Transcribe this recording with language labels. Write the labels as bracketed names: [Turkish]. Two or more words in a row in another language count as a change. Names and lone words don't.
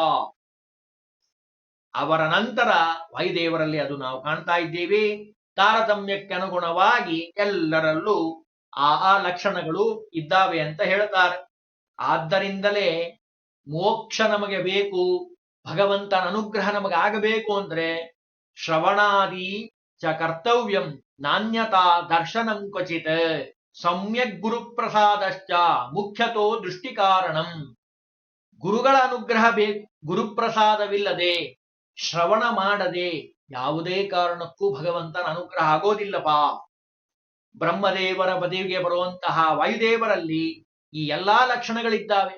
[Kannada] ಅವರ ನಂತರ ವಾಯುದೇವರಲ್ಲಿ ಅದು ನಾವು ಕಾಣ್ತಾ ಇದ್ದೇವೆ. ತಾರತಮ್ಯಕ್ಕೆ ಅನುಗುಣವಾಗಿ ಎಲ್ಲರಲ್ಲೂ ಆ ಲಕ್ಷಣಗಳು ಇದ್ದಾವೆ ಅಂತ ಹೇಳ್ತಾರೆ. ಆದ್ದರಿಂದಲೇ ಮೋಕ್ಷ ನಮಗೆ ಬೇಕು, ಭಗವಂತನ ಅನುಗ್ರಹ ನಮಗೆ ಆಗಬೇಕು ಅಂದ್ರೆ [Sanskrit] ಶ್ರವಣಾದಿ ಚ ಕರ್ತವ್ಯಂ ನಾಣ್ಯತಾ ದರ್ಶನಂ ಕ್ವಚಿತ್ ಸಮ್ಯಕ್ ಗುರುಪ್ರಸಾದಶ್ಚ ಮುಖ್ಯತೋ ದೃಷ್ಟಿ ಕಾರಣಂ. [Kannada] ಗುರುಗಳ ಅನುಗ್ರಹ ಬೇಕು. ಗುರುಪ್ರಸಾದವಿಲ್ಲದೆ, ಶ್ರವಣ ಮಾಡದೆ ಯಾವುದೇ ಕಾರಣಕ್ಕೂ ಭಗವಂತನ ಅನುಗ್ರಹ ಆಗೋದಿಲ್ಲಪ್ಪ. ಬ್ರಹ್ಮದೇವರ ಬದಿಗೆ ಬರುವಂತಹ ವಾಯುದೇವರಲ್ಲಿ ಈ ಎಲ್ಲಾ ಲಕ್ಷಣಗಳಿದ್ದಾವೆ.